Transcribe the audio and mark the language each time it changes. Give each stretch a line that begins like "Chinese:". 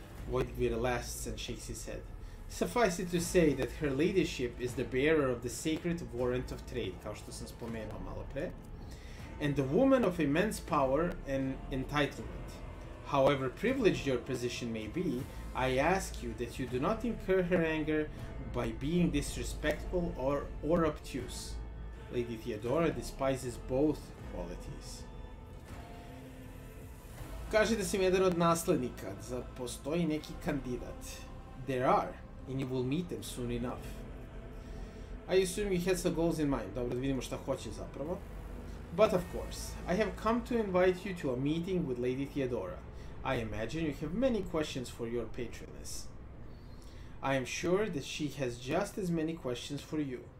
English: Voidgvir laughs and shakes his head. Suffice it to say that her ladyship is the bearer of the sacred warrant of trade, kao što sam spomenuo malo pre, and the woman of immense power and entitlement. However privileged your position may be, I ask you that you do not incur her anger by being disrespectful or obtuse. Lady Theodora despises both qualities.
Serbian: Kaže da sam jedan od naslednika, da postoji neki kandidat.
English: There are, and you will meet them soon enough. I assume you had some goals in mind. Dobro, da vidimo šta hoće zapravo. But of course, I have come to invite you to a meeting with Lady Theodora. I imagine you have many questions for your patroness. I am sure that she has just as many questions for you.